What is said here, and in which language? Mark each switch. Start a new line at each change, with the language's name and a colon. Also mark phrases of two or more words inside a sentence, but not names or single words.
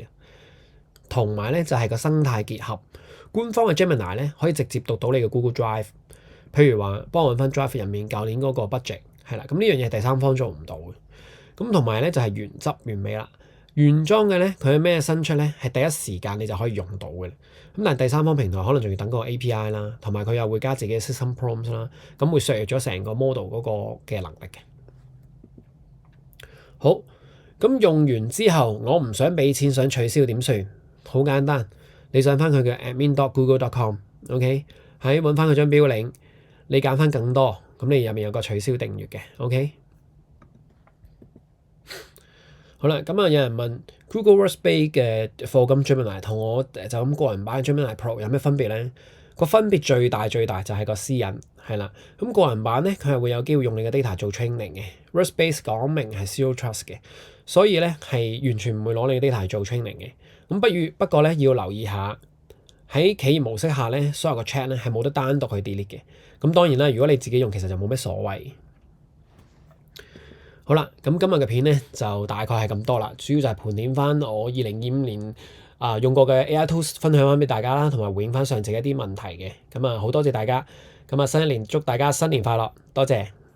Cantonese: 同埋咧就係個生態結合，官方嘅 Gemini 咧可以直接讀到你嘅 Google Drive，譬如話幫我揾翻 Drive 入面舊年嗰個 budget 係啦，咁呢樣嘢第三方做唔到嘅。咁同埋咧就係原汁原味啦。原裝嘅咧，佢係咩新出咧？係第一時間你就可以用到嘅。咁但係第三方平台可能仲要等個 API 啦，同埋佢又會加自己嘅
English: system prompts
Cantonese: 啦，咁會削弱咗成個 model 嗰個嘅能力嘅。好，咁用完之後，我唔想俾錢，想取消點算？好簡單，你上翻佢嘅 admin.google.com，OK，喺揾翻佢張表領，你揀翻更多，咁你入面有個取消訂閱嘅 ，OK。好啦，咁有人問 Google Workspace 嘅課金 Gemini 同我就咁個人版 Gemini Pro 有咩分別咧？個分別最大就係個私隱係啦。咁個人版咧，佢係會有機會用你嘅 data 做 training 嘅。Workspace 講明係
English: zero trust
Cantonese: 嘅，所以咧係完全唔會攞你嘅 data 做 training 嘅。咁不過咧要留意下喺企業模式下咧，所有個 chat 咧係冇得單獨去 delete 嘅。咁當然啦，如果你自己用，其實就冇咩所謂。好啦，咁今日嘅片咧就大概係咁多啦，主要就係盤點翻我2025年用過嘅
English: AI tools
Cantonese: 分享翻俾大家啦，同埋回應翻上次一啲問題嘅。咁好多謝大家，咁新一年祝大家新年快樂，多謝。